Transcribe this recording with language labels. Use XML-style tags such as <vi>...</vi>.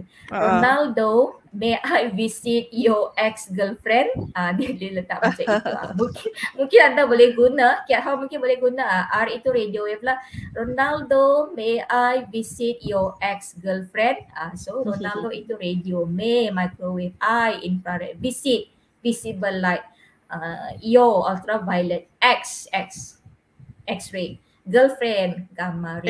<en>Ronaldo, may I visit your ex-girlfriend?</en> <ms>Dia letak macam itu. Mungkin anda boleh guna, Kiat mungkin boleh guna. R itu radio wave lah.</ms> <en>Ronaldo, may I visit your ex-girlfriend? So Ronaldo itu radio, may microwave, I infrared, visit visible light, your ultraviolet, X-ray. Girlfriend, gamma ray.</en>